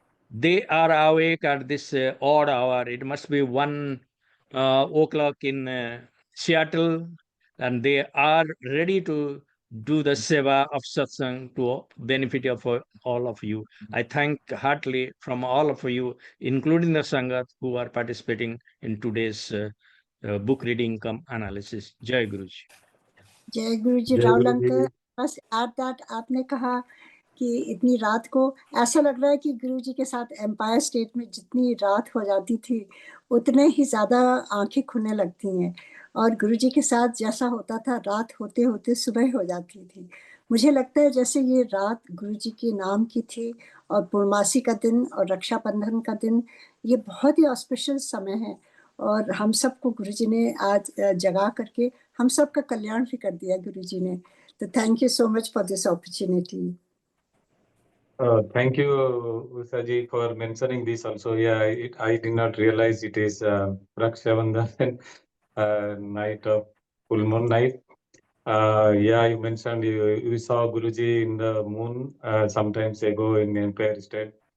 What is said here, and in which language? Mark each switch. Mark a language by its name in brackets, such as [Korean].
[English] They are awake at this odd hour. It must be 1 o'clock in Seattle, and they are ready to do the seva of satsang to benefit of all of you. I thank heartily from all of you, including the Sangat, who are participating in today's book reading cum analysis. [Hindi] Jai Guruji. जय गुरु जी. जय राहुल गुरु जी. Uncle, बस [English] at that [Hindi] आपने कहा कि इतनी रात को ऐसा लग रहा है कि गुरु जी के साथ एम्पायर स्टेट में जितनी रात हो जाती थी उतने ही ज़्यादा आंखें खुलने लगती हैं, और गुरु जी के साथ जैसा होता था रात होते होते सुबह हो जाती थी. मुझे लगता है जैसे ये रात गुरु जी के नाम की थी, और पूर्णमासी का दिन और रक्षाबंधन का दिन, ये बहुत ही ऑस्पिशियस समय है, और हम सबको गुरु जी ने आज जगा करके हम सबका कल्याण भी कर दिया गुरु जी ने. [English] So thank you so much for this opportunity. Thank you, Ushaji, for mentioning this also. Yeah, I did not realize it is Raksha Bandhan, night of full moon night. Yeah, you mentioned you saw Guruji in the moon sometimes ago in Empire State.